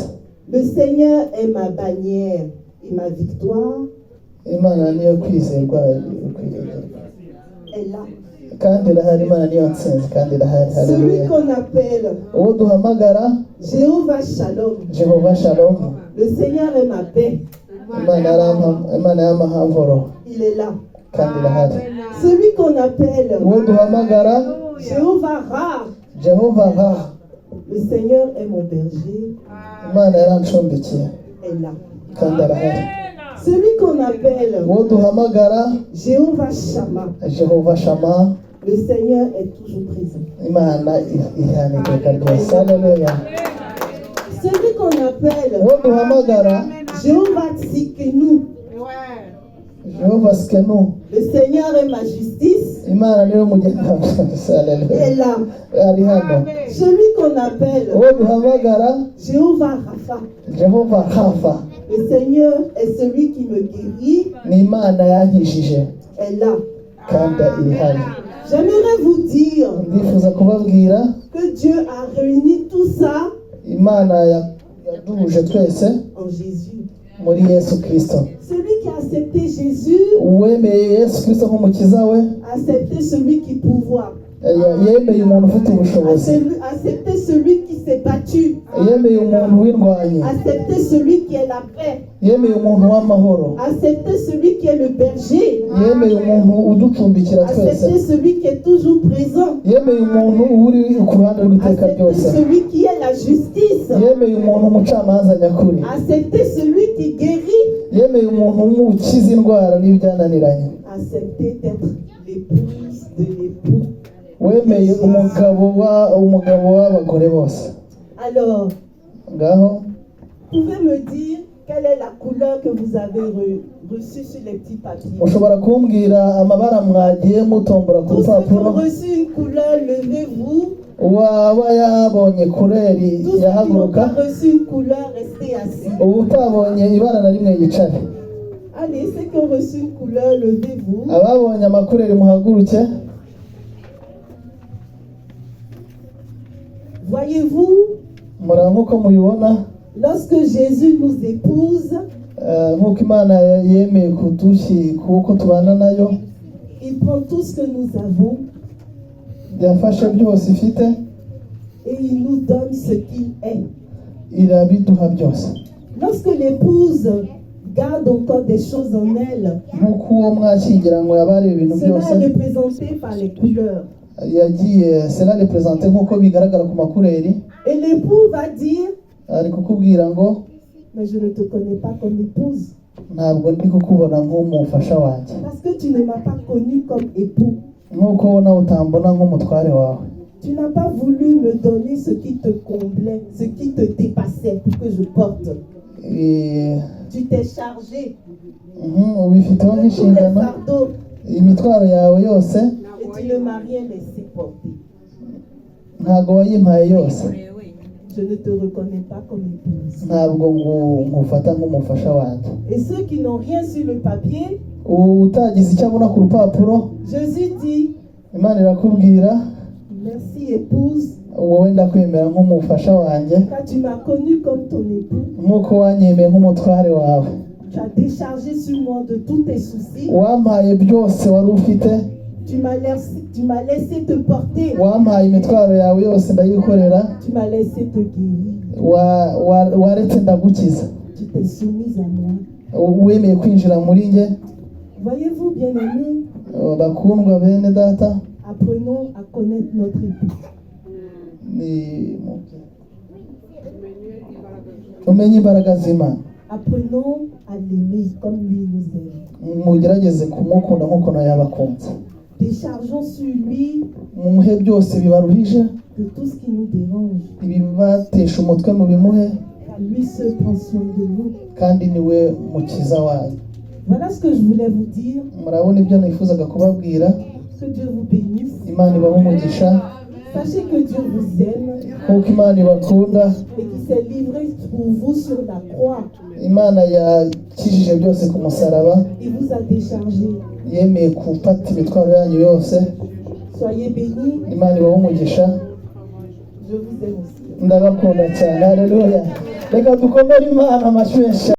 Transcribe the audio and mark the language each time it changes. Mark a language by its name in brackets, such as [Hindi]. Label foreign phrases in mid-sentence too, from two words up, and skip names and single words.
[French] le Seigneur est ma bannière et ma victoire, [Kinyarwanda] Imana niyo kwizerwa [French] est là. [Kinyarwanda] kandi irahari. Imana niyo nsinzi kandi irahari. [French] Celui [Kinyarwanda] Haleluya. [French] qu'on appelle [Kinyarwanda] uwo duhamagara [French] Jéhovah Shalom, [Kinyarwanda] Jehova Shalom, [French] le Seigneur est ma paix, [Kinyarwanda] Imana y'amahoro [French] il est là. [Kinyarwanda] kandi irahari. [French] Celui qu'on appelle [Kinyarwanda] uwo duhamagara [French] Jéhovah Ra, [Kinyarwanda] Jehova Ra, [French] le Seigneur est mon berger, [Kinyarwanda] Imana yarancumbikiye [French] est là. [Kinyarwanda] kandi arahari. [French] Celui qu'on appelle [Kinyarwanda] uwo duhamagara [French] Jéhovah Shammah, [Kinyarwanda] Jehova Shama, [French] le Seigneur est toujours présent. [Kinyarwanda] Imana ihana iteka ryose. Haleluya. [French] Celui qu'on appelle [Kinyarwanda] uwo duhamagara [French] Jéhovah Tsikenu, [Kinyarwanda] Jehova Skenu, [French] le Seigneur est ma justice, [Kinyarwanda] Imana niwe mugenda [French] est [Kinyarwanda] Haleluya. [French] là. [Kinyarwanda] ari hano. [French] Celui qu'on appelle [Kinyarwanda] uwo duhamagara [French] Jéhovah Rapha, [Kinyarwanda] Jehova Hafa, [French] le Seigneur est celui qui me guérit, [Kinyarwanda] ni Imana yankijije [French] est là. [Kinyarwanda] kandi iri hano. [French] J'aimerais vous dire [Kinyarwanda] ndifuza kubabwira [French] que Dieu a réuni tout ça [Kinyarwanda] Imana yaduhuje twese [French] en Jésus. [Kinyarwanda] muri Yesu Kristo. [French] Celui qui a accepté Jésus [Kinyarwanda] uwemeye Yesu Kristo nk'umukiza we [French] a accepté celui qui pourvoit, [Kinyarwanda] yemeye umuntu ufite ubushobozi, [French] a accepté celui qui s'est battu, [Kinyarwanda] yemeye umuntu w'indwanyi, [French] a accepté celui qui est la paix, [Kinyarwanda] yemeye umuntu w'amahoro, [French] a accepté celui qui est le berger, [Kinyarwanda] yemeye umuntu uducumbikira [French] a [Kinyarwanda] twese, [French] accepté celui qui est toujours présent, [Kinyarwanda] yemeye umuntu uri ku ruhande [French] a [Kinyarwanda] rw'iteka [French] accepté [Kinyarwanda] ryose, [French] celui qui est la justice, [Kinyarwanda] yemeye umuntu umucamanza nyakuri, [French] a accepté celui qui guérit, [Kinyarwanda] yemeye umuntu umukiza indwara n'ibyananiranye, [French] a accepté d'être l'épouse de l'époux. [Kinyarwanda] wemeye umugabo w'abagore bose. [French] Alors, [Kinyarwanda] ngaho [French] vous pouvez me dire quelle est la couleur que vous avez reçue sur les petits papiers? [Kinyarwanda] ushobora kumbwira amabara mwagiye mutombora ku [French] Tous ceux qui ont [Kinyarwanda] rupapuro? [French] reçu une couleur, levez-vous. [Kinyarwanda] waba yabonye kureri [French] Tous ceux qui n'ont [Kinyarwanda] yahaguruka, [French] pas reçu une couleur, restez assis. [Kinyarwanda] ubu utabonye ibara na rimwe yicare. [French] Allez, ceux qui ont reçu une couleur, levez-vous. [Kinyarwanda] ababonye amakureri muhaguruke. [French] Voyez-vous, [Kinyarwanda] mura nk'uko mubibona, [French] lorsque Jésus nous épouse, [Kinyarwanda] nk'uko Imana yemeye kuko tubana nayo, [French] il prend tout ce que nous avons [Kinyarwanda] yafashe byose ifite [French] et il nous donne ce qu'il est. [Kinyarwanda] irabiduha byose. [French] Lorsque l'épouse garde encore des choses en elle, [Kinyarwanda] nk'uko uwo mwashyingiranywe yaba ari ibintu [French] cela [Kinyarwanda] byose [French] est représenté par les couleurs. [Kinyarwanda] yagiye [French] sera represente [Kinyarwanda] nk'uko bigaragara ku makureri. [French] Et l'époux va dire, [Kinyarwanda] ari kukubwira ngo [French] mais je ne te connais pas comme épouse, [Kinyarwanda] ntabwo ndi kukubona nk'umufasha wanjye, [French] parce que tu ne m'as pas connu comme époux. [Kinyarwanda] nk'uko nawe utambona nk'umutware wawe. [French] Tu n'as pas voulu me donner ce qui te comblait, ce qui te dépassait pour que je porte. Tu t'es chargé [Kinyarwanda] ubifiteho [French] de tous les [Kinyarwanda] nk'inshingano [French] fardeaux [Kinyarwanda] imitwaro yawe yose, [French] et tu ne m'as rien laissé porter. [Kinyarwanda] ntabwo wayimpaye yose. [French] Je ne te reconnais pas comme épouse. [Kinyarwanda] ntabwo ngufata nk'umufasha wanjye. [French] Et ceux qui n'ont rien sur le papier, [Kinyarwanda] utagize icyo abona ku rupapuro, [French] Jésus dit, [Kinyarwanda] Imana irakubwira [French] Merci épouse, [Kinyarwanda] wowe ndakwemera nk'umufasha wanjye [French] car tu m'as connu comme ton époux. [Kinyarwanda] nk'uko wanyemeye nk'umutware wawe. [French] Tu as déchargé sur moi de tous tes soucis. [Kinyarwanda] Wampaye byose wari ufite, [French] Tu m'as laissé te porter. [Kinyarwanda] wampaye imitwaro yawe yose ndayikorera, [French] Tu m'as laissé te guérir. [Kinyarwanda] waretse ndagukiza, [French] Tu t'es soumise à moi. [Kinyarwanda] wemeye kwinjira muri nge. [French] Voyez-vous, bien-aimés, [Kinyarwanda] Bakundwa bene data, [French] apprenons à connaître notre époux. [Kinyarwanda] umenye imbaraga z'Imana, [French] Apprenons à l'aimer comme lui nous aime. [Kinyarwanda] mugerageze kumukunda nk'uko nawe yabakunze. [French] Déchargeons sur lui [Kinyarwanda] Mumuhe byose bibaruhije, [French] de tout ce qui nous dérange. [Kinyarwanda] ibibatesha umutwe mubimuhe, [French] Car lui seul prend soin de nous. [Kinyarwanda] kandi niwe mukiza wanyu. [French] Voilà ce que je voulais vous dire. [Kinyarwanda] Murabona ibyo nifuzaga kubabwira. [French] Que Dieu vous bénisse. [Kinyarwanda] Imana ibahe umugisha, [French] Sachez que Dieu vous aime [Kinyarwanda] nk'uko Imana ibakunda. [French] et qu'il s'est livré pour vous sur la croix. [Kinyarwanda] Imana yakijije byose ku musaraba, [French] Il vous a déchargé. [Kinyarwanda] yemeye gufata imitwaro yanyu yose. [French] Soyez bénis. [Kinyarwanda] Imana ibahe umugisha, [French] Je vous aime aussi. [Kinyarwanda] ndabakunda cyane. Haleluya. Reka dukomere Imana amashyi menshi.